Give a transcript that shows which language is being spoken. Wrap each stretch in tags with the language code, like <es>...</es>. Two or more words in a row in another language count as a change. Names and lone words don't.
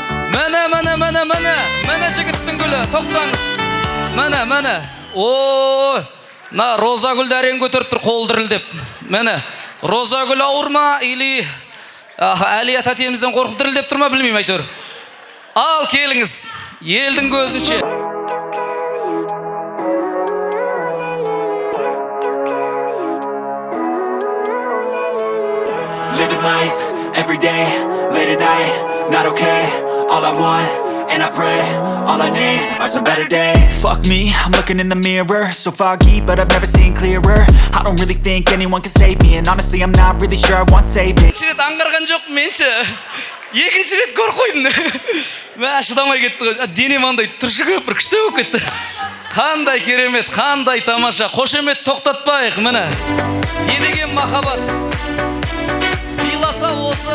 <kk>Міне жігіттің гүлі, тоқтаңыз. Міне. О, роза гүлді әрең көтеріп тұр, қол дірілдеп. Міне, роза гүл ауыр ма, или Әлия тәтемізден қорқып дірілдеп тұр ма, білмеймін әйтеуір. Ал келіңіз, елдің көзінше.</kk> <en>Living life, every day, late at night, not okay. All I want, and I pray, all I need are some better days. Fuck me, I'm looking in the mirror, so foggy, but I've never seen clearer. I don't really think anyone can save me, and honestly I'm not really sure I want saving.</en> <kk>Екінші рет аңғарған жоқ менші. Екінші рет көр қойдың. Шыдамай кетті ғой. Денем андай түршігіп бір күшті болып кетті. Қандай керемет, қандай тамаша. Қошемет тоқтатпайық, міне. Не деген махаббат. Сыйласа осы.</kk>